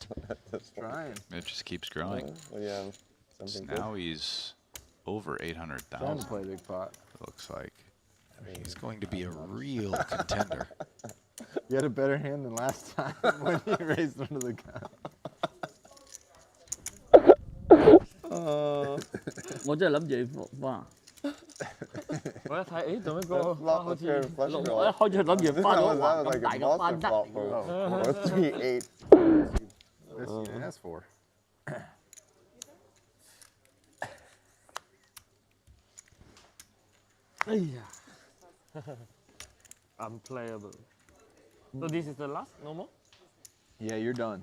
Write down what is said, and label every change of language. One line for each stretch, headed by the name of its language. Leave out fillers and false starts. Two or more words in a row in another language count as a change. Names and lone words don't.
English: It just keeps growing. So now he's over 800,000. Play big pot. Looks like. He's going to be a real contender. You had a better hand than last time when you raised under the gun.
Cantonese: 我真係諗住花。我一睇，誒，做咩個花好似我一開始諗住花咗哇咁大嘅花得嚟喎。
English: 3-8. That's 4. Unplayable. So this is the last? No more? Yeah, you're done.